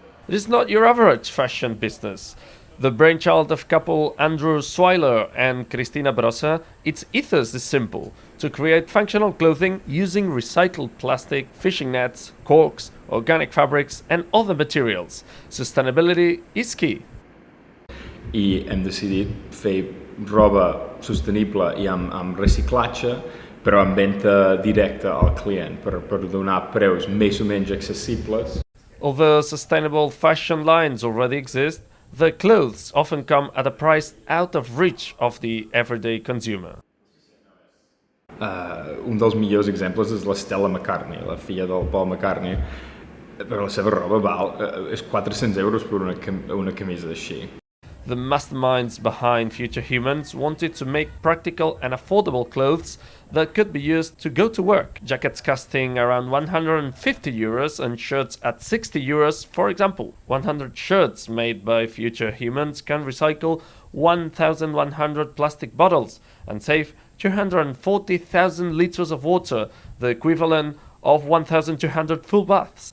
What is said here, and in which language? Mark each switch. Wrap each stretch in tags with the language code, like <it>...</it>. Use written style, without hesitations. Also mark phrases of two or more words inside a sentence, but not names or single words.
<en>It is not your average fashion business. The brainchild of couple Andrew Swiler and Cristina Brossa, its ethos is simple: to create functional clothing using recycled plastic, fishing nets, corks, organic fabrics and other materials. Sustainability is key.</en> <ca>I hem decidit fer roba sostenible i amb reciclatge, però amb venda directa al client per donar preus més o menys accessibles.</ca> <en>Although sustainable fashion lines already exist, the clothes often come at a price out of reach of the everyday consumer.</en> <ca>Un dels millors exemples és l'Stella McCartney, la filla del Paul McCartney, però la seva roba és €400 per una camisa així.</ca> <en>The masterminds behind Future Humans wanted to make practical and affordable clothes that could be used to go to work. Jackets costing around €150 and shirts at €60, for example. 100 shirts made by Future Humans can recycle 1,100 plastic bottles and save 240,000 liters of water, the equivalent of 1,200 full baths.</en>